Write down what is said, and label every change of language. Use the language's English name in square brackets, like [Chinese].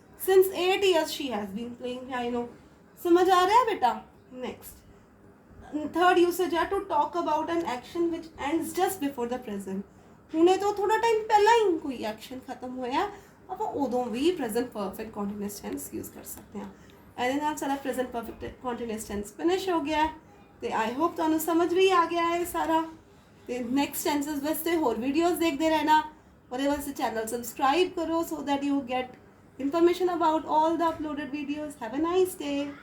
[English] Since 8 years she has been playing piano। [Punjabi] ਸਮਝ ਆ ਰਿਹਾ ਬੇਟਾ? [English] Next, third usage ਹੈ to talk about an action which ends just before the present. [Punjabi] ਹੁਣੇ ਤੋਂ ਥੋੜਾ ਟਾਈਮ ਪਹਿਲਾਂ ਹੀ ਕੋਈ ਐਕਸ਼ਨ ਖਤਮ ਹੋਇਆ, ਆਪਾਂ ਉਦੋਂ ਵੀ present perfect continuous tens use ਕਰ ਸਕਦੇ ਹਾਂ। ਇਹਦੇ ਨਾਲ ਸਾਡਾ present perfect continuous tens finish ਹੋ ਗਿਆ ਹੈ। ਤੇ ਆਈ ਹੋਪ ਤੁਹਾਨੂੰ ਸਮਝ ਵੀ ਆ ਗਿਆ ਹੈ ਸਾਰਾ। ਤੇ ਨੈਕਸਟ ਟੈਂਸਸ ਵਾਸਤੇ ਹੋਰ ਵੀਡੀਓਜ਼ ਦੇਖਦੇ ਰਹਿਣਾ। ਉਹਦੇ ਵਾਸਤੇ ਚੈਨਲ ਸਬਸਕ੍ਰਾਈਬ ਕਰੋ [English] so that you get information about all the uploaded videos. Have a nice day.